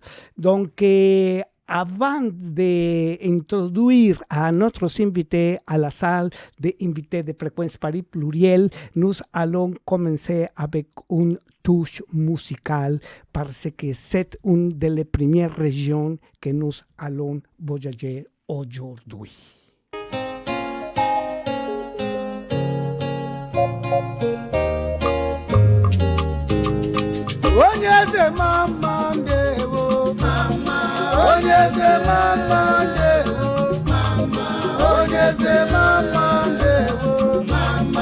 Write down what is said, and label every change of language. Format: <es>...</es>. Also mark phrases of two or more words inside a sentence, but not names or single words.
<fr>Donc, avant d'introduire à notre invité à la salle d'invités de Fréquence Paris Pluriel, nous allons commencer avec une touche musicale parce que c'est une des premières régions que nous allons voyager aujourd'hui.</fr> <ig>Onye se mama ndewo, mama. Onye se mama ndewo, mama.</ig>